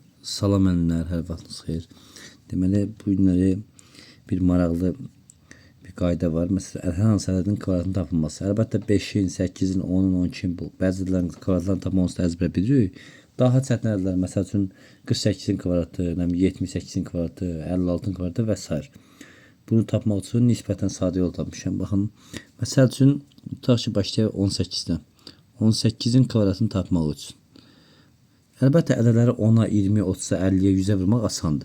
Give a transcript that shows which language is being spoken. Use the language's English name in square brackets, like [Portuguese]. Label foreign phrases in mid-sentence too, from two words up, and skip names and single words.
[Azerbaijani] Salam ənlər, hər vaxtınız xeyir. Deməli, bu günləri bir maraqlı bir qayda var. Məsələn, hər hansı ədədin kvadratının tapılması. Əlbəttə 5-in, 8-in, 10-un, 12-in bu. Bəzilərin kvadratlarını tapmamızı əzbər bilirik. Daha çətin ədədlər, məsəl üçün 48-in kvadratı, 78-in kvadratı, 56-ın kvadratı və s. Bunu tapmaq üçün nisbətən sadə yol tapmışam. Baxın, məsəl üçün, tutaq ki, başlayaq 18-dən. 18-in kvadratını tapmaq üçün. Əlbəttə, ədədləri 10-a, 20-yə, 30-a, 50-yə, 100-ə vurmaq asandır.